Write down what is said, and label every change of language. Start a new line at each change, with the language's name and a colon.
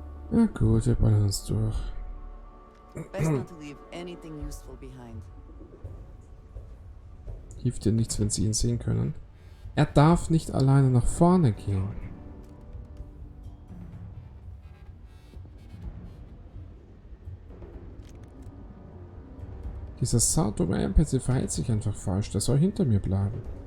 German: Na gut, wir ballern uns durch.
English: Best not to leave anything useful behind.
German: Hilft dir nichts, wenn sie ihn sehen können. Er darf nicht alleine nach vorne gehen. Dieser saudumme NPC verhält sich einfach falsch. Der soll hinter mir bleiben.